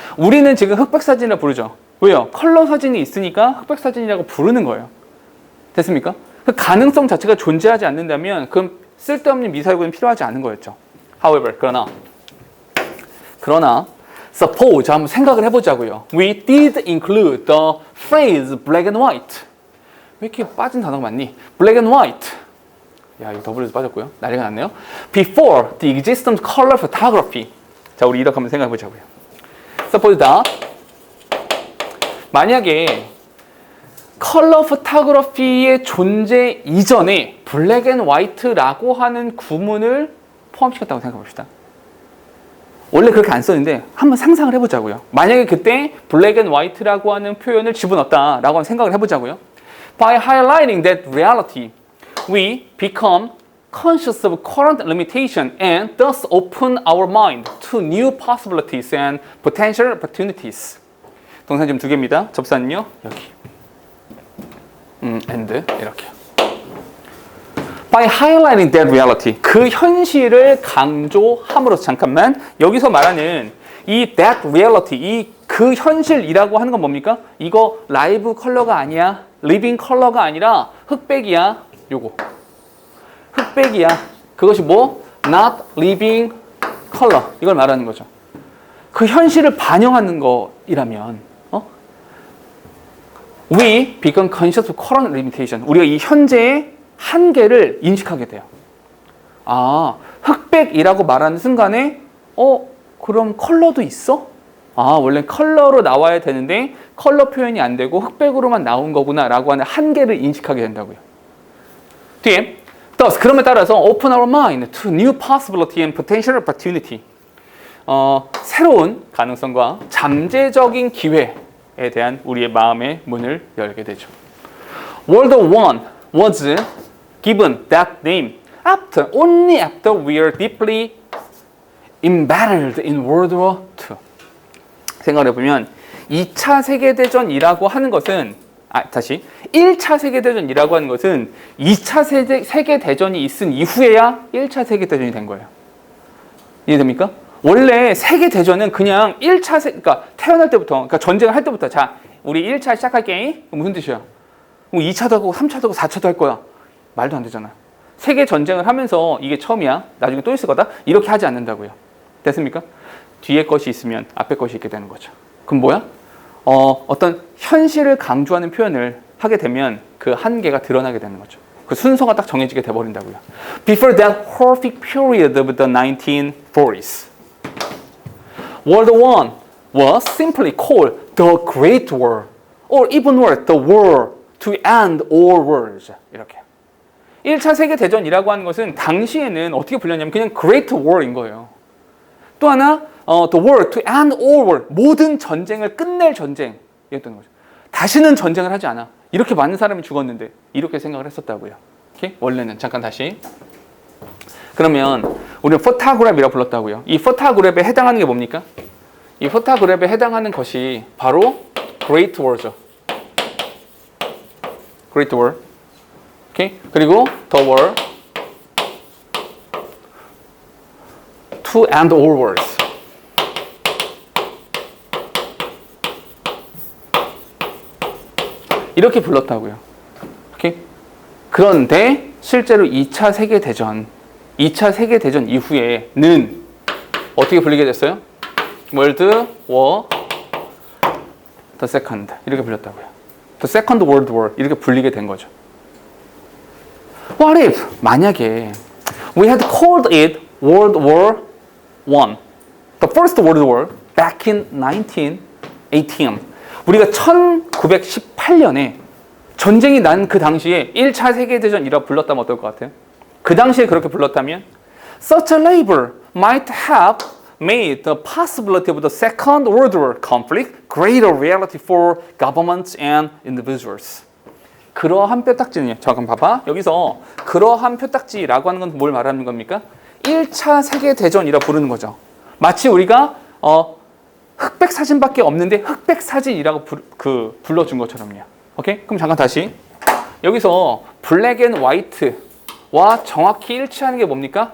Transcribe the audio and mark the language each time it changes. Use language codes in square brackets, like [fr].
[ko] 우리는 지금 흑백 사진이라 부르죠. 왜요? 컬러 사진이 있으니까 흑백 사진이라고 부르는 거예요. 됐습니까? 그 가능성 자체가 존재하지 않는다면 그럼 쓸데없는 미사일구는 필요하지 않은 거였죠. However, 그러나 suppose 한번 생각을 해보자고요. [en] We did include the phrase black and white. [ko] 왜 이렇게 빠진 단어가 많니? [en] Black and white. [ko] 야, 이거 더블에서 빠졌고요. 난리가 났네요. [en] Before the existence of color photography. [ko] 자, 우리 이렇게 한번 생각해 보자고요. [en] Suppose that [ko] 만약에 컬러 포토그래피의 존재 이전에 블랙 앤 화이트라고 하는 구문을 포함시켰다고 생각해 봅시다. 원래 그렇게 안 썼는데 한번 상상을 해보자고요. 만약에 그때 블랙 앤 화이트라고 하는 표현을 집어넣었다라고 한번 생각을 해보자고요. [en] By highlighting that reality, we become conscious of current limitation and thus open our mind to new possibilities and potential opportunities. [ko] 동사 지금 두 개입니다. 접사는요 여기. and 이렇게. [en] By highlighting that reality, [ko] 그 현실을 강조함으로써 잠깐만 여기서 말하는 이 that reality, 이 그 현실이라고 하는 건 뭡니까? 이거 라이브 컬러가 아니야, 리빙 컬러가 아니라 흑백이야. 요거 흑백이야. 그것이 뭐? [en] Not living color. [ko] 이걸 말하는 거죠. 그 현실을 반영하는 거이라면 [en] We become conscious of current limitation. [ko] 우리가 이 현재의 한계를 인식하게 돼요. 아, 흑백이라고 말하는 순간에 그럼 컬러도 있어? 아, 원래 컬러로 나와야 되는데 컬러 표현이 안 되고 흑백으로만 나온 거구나 라고 하는 한계를 인식하게 된다고요. [en] 뒤에 Thus, [ko] 그럼에 따라서 [en] open our mind to new possibility and potential opportunity. [ko] 새로운 가능성과 잠재적인 기회에 대한 우리의 마음의 문을 열게 되죠. [en] World War I was given that name only after we are deeply embedded in World War II. [ko] 생각해보면 2차 세계대전이라고 하는 것은 1차 세계대전이라고 하는 것은 2차 세계대전이 있은 이후에야 1차 세계대전이 된 거예요. 이해됩니까? 원래 세계대전은 그냥 그러니까 태어날 때부터, 그러니까 전쟁을 할 때부터 자, 우리 1차 시작할게. 무슨 뜻이야? 2차도 하고 3차도 하고 4차도 할 거야. 말도 안 되잖아. 세계 전쟁을 하면서 이게 처음이야. 나중에 또 있을 거다. 이렇게 하지 않는다고요. 됐습니까? 뒤에 것이 있으면 앞에 것이 있게 되는 거죠. 그럼 뭐야? 어떤 현실을 강조하는 표현을 하게 되면 그 한계가 드러나게 되는 거죠. 그 순서가 딱 정해지게 돼버린다고요. [en] Before that horrific period of the 1940s, World War I was simply called the Great War, or even worse, the War to end all wars. [ko] 이렇게. 1차 세계대전이라고 하는 것은 당시에는 어떻게 불렸냐면 그냥 Great War인 거예요. 또 하나, [en] the war to end all war, [ko] 모든 전쟁을 끝낼 전쟁이었던 거죠. 다시는 전쟁을 하지 않아. 이렇게 많은 사람이 죽었는데 이렇게 생각을 했었다고요. 오케이? 원래는 잠깐 다시. 그러면 우리는 포토그래피라고 불렀다고요. 이 포토그래피에 해당하는 게 뭡니까? 이 포토그래피에 해당하는 것이 바로 Great War죠. Great War. 오케이? 그리고 [en] the war to end all wars. [ko] 이렇게 불렀다고요. 오케이? 그런데 실제로 2차 세계대전 이후에는 어떻게 불리게 됐어요? World War the Second 이렇게 불렸다고요. The Second World War 이렇게 불리게 된 거죠. [en] What if [ko] 만약에 [en] we had called it World War I, the First World War back in 1918. [ko] 우리가 1918년에 전쟁이 난 그 당시에 1차 세계대전이라고 불렀다면 어떨 것 같아요? 그 당시에 그렇게 불렀다면 [en] Such a label might have made the possibility of the Second World War conflict greater reality for governments and individuals. [ko] 그러한 뼈딱지는요. 잠깐 봐봐. 여기서 그러한 뼈딱지라고 하는 건 뭘 말하는 겁니까? 1차 세계대전이라 부르는 거죠. 마치 우리가 흑백 사진밖에 없는데 흑백 사진이라고 불러준 것처럼요. 오케이? 그럼 잠깐 다시. 여기서 블랙 앤 화이트와 정확히 일치하는 게 뭡니까?